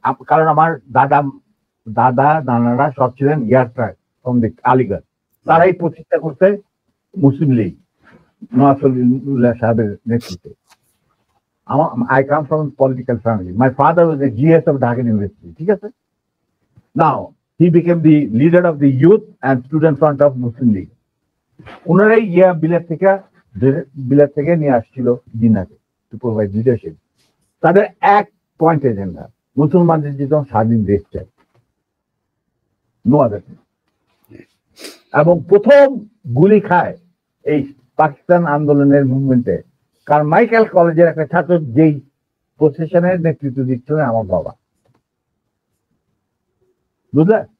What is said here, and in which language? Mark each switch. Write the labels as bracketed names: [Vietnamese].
[Bangla] কারণ আমার দাদারা সব ছিলেন আলিগড়, তারাই প্রতিষ্ঠা করতে মুসলিম লীগ নওয়াজ সাহেবের নেতৃত্বে। [English] I come from a political family. My father was a GS of Dhaka University. [Bangla] ঠিক আছে? [English] Now he became the leader of the youth and student front of Muslim League. [Bangla] ওনারাই বিলেত থেকে নিয়ে আসছিল জিন্নাহকে [English] To provide leadership. [Bangla] তাদের এক point agenda, মুসলমানদের যেন স্বাধীন দেশ চাই, [English] No other. [Bangla] এবং প্রথম গুলি খায় এই পাকিস্তান আন্দোলনের মুভমেন্টে কারমাইকেল কলেজের একটা ছাত্র, যেই প্রসেশনের নেতৃত্ব দিচ্ছিলেন আমার বাবা, বুঝলে?